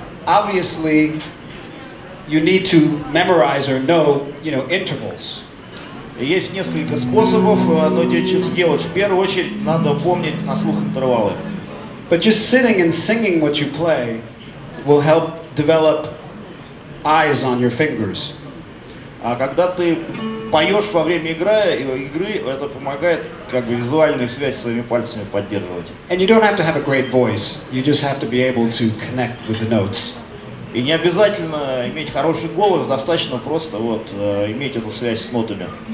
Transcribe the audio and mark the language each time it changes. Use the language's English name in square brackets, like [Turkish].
[English] Obviously, you need to memorize or know, intervals. [Russian] Есть несколько способов, но сделать в первую очередь надо помнить на слух интервалы. [English] But just sitting and singing what you play will help develop eyes on your fingers. [Russian] А когда ты поешь во время игры, это помогает визуальную связь с своими пальцами поддерживать. [English] And you don't have to have a great voice. You just have to be able to connect with the notes. [Russian] И не обязательно иметь хороший голос, достаточно просто иметь эту связь с нотами.